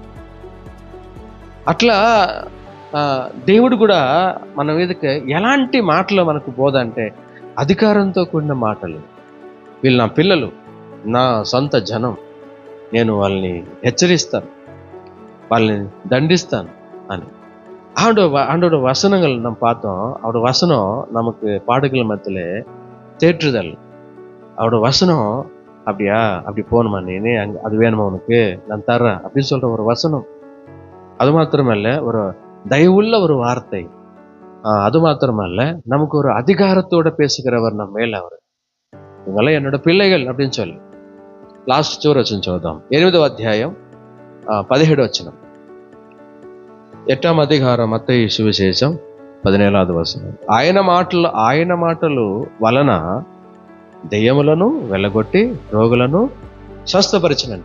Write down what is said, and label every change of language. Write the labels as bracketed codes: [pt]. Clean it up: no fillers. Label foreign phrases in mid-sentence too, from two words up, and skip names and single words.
[te] అట్లా దేవుడు కూడా మన మీదకి ఎలాంటి మాటలు మనకు బోధ అంటే అధికారంతో కూడిన మాటలు. వీళ్ళు నా పిల్లలు, నా సొంత జనం, నేను వాళ్ళని హెచ్చరిస్తాను, వాళ్ళని దండిస్తాను అని [ta] ஆண்டோட வசனங்கள் நம்ம பார்த்தோம். அவரோட வசனம் நமக்கு பாடுகள் மத்தியில தேற்றுதல். அவரோட வசனம் அப்படியா, அப்படி போகணுமா, நீ அது வேணுமா உனக்கு, நான் தர்றேன் அப்படின்னு சொல்ற ஒரு வசனம். அது மாத்திரமல்ல, ஒரு தயவுள்ள ஒரு வார்த்தை. அது மாத்திரமல்ல, நமக்கு ஒரு அதிகாரத்தோட பேசுகிறவர் நம்ம மேல அவர். இவங்கெல்லாம் என்னோட பிள்ளைகள் அப்படின்னு சொல்லி. [te] లాస్ట్ చివరి వచనం చదువుదాం. 8వ అధ్యాయం 17వ వచనం. 8వ అధికారం మత్తయి సువిశేషం 17వ వచనం. ఆయన మాటలు వలన దెయ్యములను వెళ్ళగొట్టి రోగులను స్వస్థపరిచినంట.